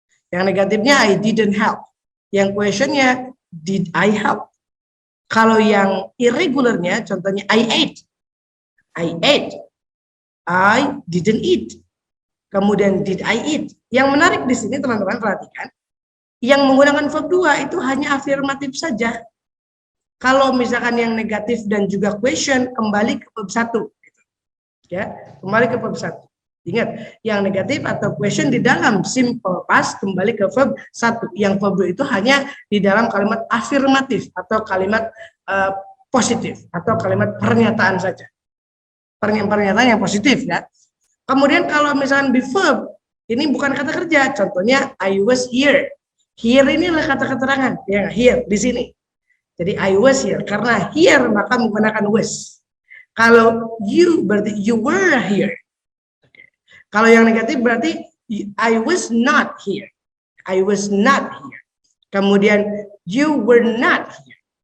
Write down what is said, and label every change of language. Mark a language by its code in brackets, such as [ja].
[id] Yang negatifnya [en] I didn't help. [id] Yang questionnya [en] did I help. [id] Kalau yang irregularnya, contohnya [en] I ate. I didn't eat. [id] Kemudian [en] did I eat. [id] Yang menarik di sini teman-teman perhatikan, yang menggunakan verb 2 itu hanya afirmatif saja. Kalau misalkan yang negatif dan juga question kembali ke verb 1. Gitu. Ya, kembali ke verb 1. Ingat, yang negatif atau question di dalam simple past kembali ke verb 1. Yang verb 2 itu hanya di dalam kalimat afirmatif atau kalimat positif atau kalimat pernyataan saja. Pernyataan yang positif ya. Kemudian kalau misalkan be verb, ini bukan kata kerja. Contohnya [en] I was here. [id] Here ini adalah kata keterangan. Ya, here di sini. Jadi [en] I was here. [id] Karena here maka menggunakan was. [en] Kalau you berarti you were here. [id] Kalau yang negatif berarti [en] I was not here. I was not here. [id] Kemudian [en] you were not here.